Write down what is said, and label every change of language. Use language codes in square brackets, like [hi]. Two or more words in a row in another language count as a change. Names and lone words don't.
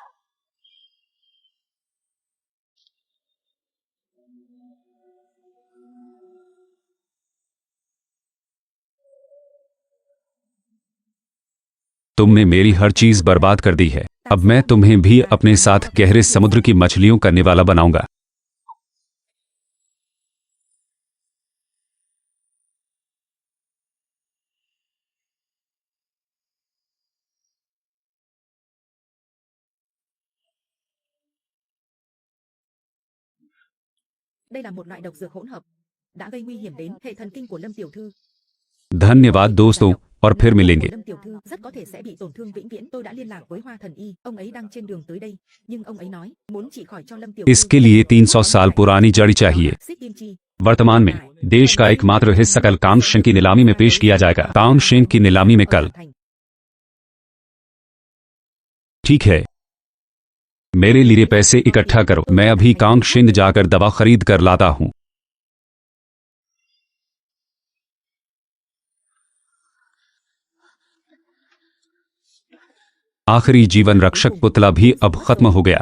[hi] तुमने मेरी हर चीज बर्बाद कर दी है। अब मैं तुम्हें भी अपने साथ गहरे समुद्र की मछलियों का निवाला बनाऊंगा। [vi] Đây là một loại độc dược hỗn hợp đã gây nguy hiểm đến hệ thần kinh của Lâm tiểu thư. [hi] धन्यवाद दोस्तों, और फिर मिलेंगे। [vi] Lâm tiểu thư rất có thể sẽ bị tổn thương vĩnh viễn. Tôi đã liên lạc với Hoa thần y, ông ấy đang trên đường tới đây, nhưng ông ấy nói muốn trị khỏi cho Lâm tiểu thư. [hi] इसके लिए 300 साल पुरानी जड़ी चाहिए। वर्तमान में देश का एकमात्र हिस्सा कल कांगशेन की नीलामी में पेश किया जाएगा। कांगशेन की नीलामी में कल। ठीक है, मेरे लिए पैसे इकट्ठा करो। मैं अभी कांगशेन जाकर दवा खरीद कर लाता हूं। आखिरी जीवन रक्षक पुतला भी अब खत्म हो गया।